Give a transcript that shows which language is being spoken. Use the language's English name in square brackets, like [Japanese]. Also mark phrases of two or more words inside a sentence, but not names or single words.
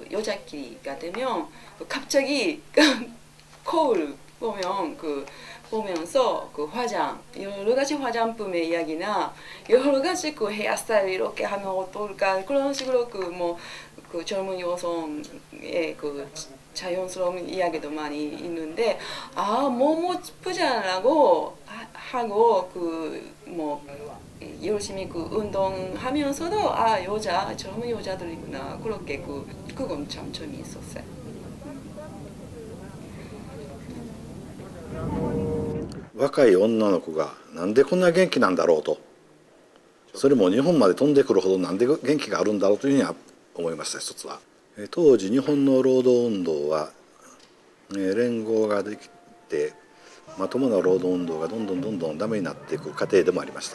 [Korean] 여자끼리가 되면 갑자기 거울 보면 보면서 그 화장, 여러 가지 화장품의 이야기나 여러 가지 그 헤어스타일 이렇게 하면 어떨까, 그런 식으로 그 젊은 여성의 그 자연스러운 이야기도 많이 있는데, 모모부장이라고 하고 열심히 운동하면서도 젊은 여자들이구나, 그렇게 그건 참 재미있었어요. [Japanese] 若い女の子がなんでこんな元気なんだろうと、それも日本まで飛んでくるほどなんで元気があるんだろうというふうには思いました。一つは当時日本の労働運動は連合ができてまともな労働運動がどんどんダメになっていく過程でもありました。